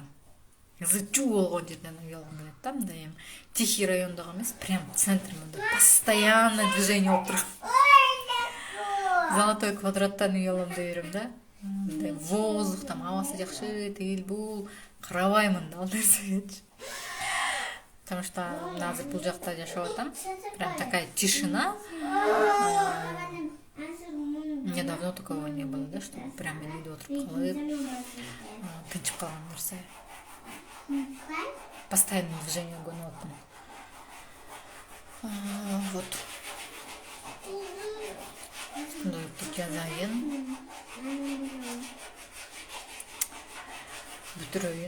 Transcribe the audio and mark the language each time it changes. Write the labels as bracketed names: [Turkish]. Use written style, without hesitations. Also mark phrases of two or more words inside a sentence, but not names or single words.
[Kyrgyz] Зычу болгон жерден үй алгым келет да, мындай эми тихий райондогу эмес, прям центр мындай [Russian] постоянно движение [Kyrgyz] болуп турат. Золотой квадраттан үй алам деп берем да. Мындай воздух, там абасы жакшы, тигил бул, карабаймын да ал нерсеге. [Russian] Потому что [Kyrgyz] азыр бул жакта жашап атам. [Russian] Прям такая тишина. Мне давно такого не было, да, что прям [Kyrgyz] мен үйдө отуруп калып, тынчып калган нерсе. [Russian] Постоянно движение [Kyrgyz] көнүп атам. Вот. Күндөлүктү жазайын. Бүтүрөйүн.